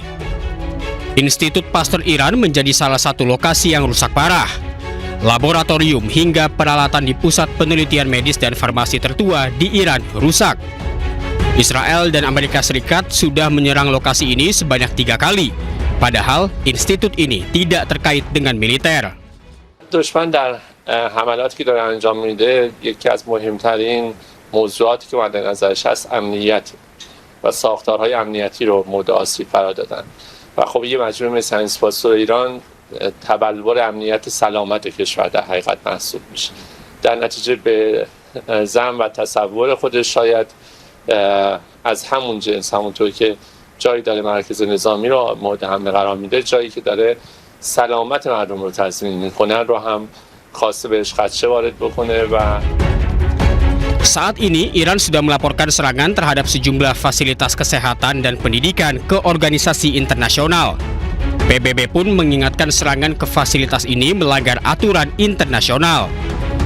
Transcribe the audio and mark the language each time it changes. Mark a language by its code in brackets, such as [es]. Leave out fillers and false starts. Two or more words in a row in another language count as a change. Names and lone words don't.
[id] Institut Pasteur Iran menjadi salah satu lokasi yang rusak parah. Laboratorium hingga peralatan di pusat penelitian medis dan farmasi tertua di Iran rusak. Israel dan Amerika Serikat sudah menyerang lokasi ini sebanyak 3 kali, padahal institut ini tidak terkait dengan militer. [fa] دشمن در حملاتی که داره انجام میده یکی از مهمترین موضوعاتی که مد نظرش هست امنیت و ساختارهای امنیتی رو مورد آسیب قرار دادن و خب یه مجموعه مثل ساینس پاستور ایران تبلور امنیت سلامت کشور در حقیقت محسوب میشه. در نتیجه به ظن و تصور خودش شاید از همون جنس، همونطور که جایی داره مرکز نظامی رو مورد حمله قرار میده، جایی که داره سلامت مردم رو تضمین میکنه رو هم خواسته بهش خدشه وارد بکنه و [id] Saat ini, Iran sudah melaporkan serangan terhadap sejumlah fasilitas kesehatan dan pendidikan ke organisasi internasional. PBB pun mengingatkan serangan ke fasilitas ini melanggar aturan internasional.